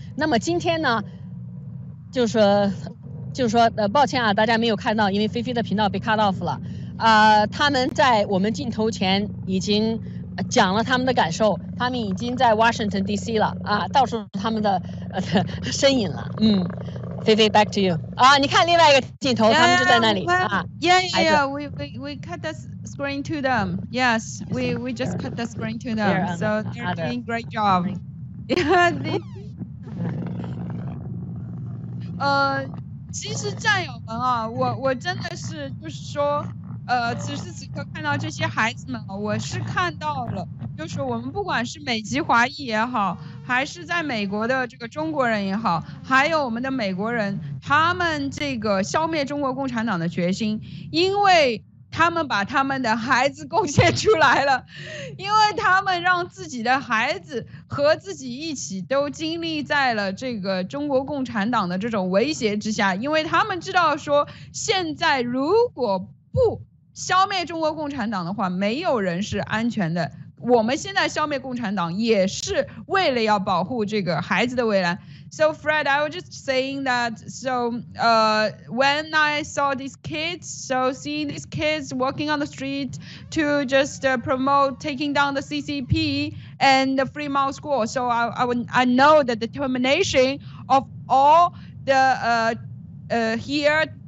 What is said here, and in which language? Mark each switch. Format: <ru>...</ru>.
<zh>那么今天呢，就是说，抱歉大家没有看到，因为菲菲的频道被 cut off 了。他们在我们镜头前已经讲了他们的感受，他们已经在 Washington DC 了到处他们的身影了。菲菲</zh> <en>back to you</en> <zh>你看另外一个镜头，他们就在那里</zh> <en>Yeah. We cut the screen to them. Yes, we just cut the screen to them. So they're doing great job. Yeah.</en> <zh>其实战友们我真的是就是说。此时此刻看到这些孩子们我是看到了，就是我们不管是美籍华裔也好，还是在美国的这个中国人也好，还有我们的美国人，他们这个消灭中国共产党的决心，因为他们把他们的孩子贡献出来了，因为他们让自己的孩子和自己一起都经历在了这个中国共产党的这种威胁之下，因为他们知道说现在如果不消灭中国共产党的话，没有人是安全的。我们现在消灭共产党也是为了要保护这个孩子的未来。</zh> <en>So Fred, I was just saying that. So when I saw these kids, so seeing these kids walking on the street to just promote taking down the CCP and the Free Mouth School, so I know the determination of all the here.</en>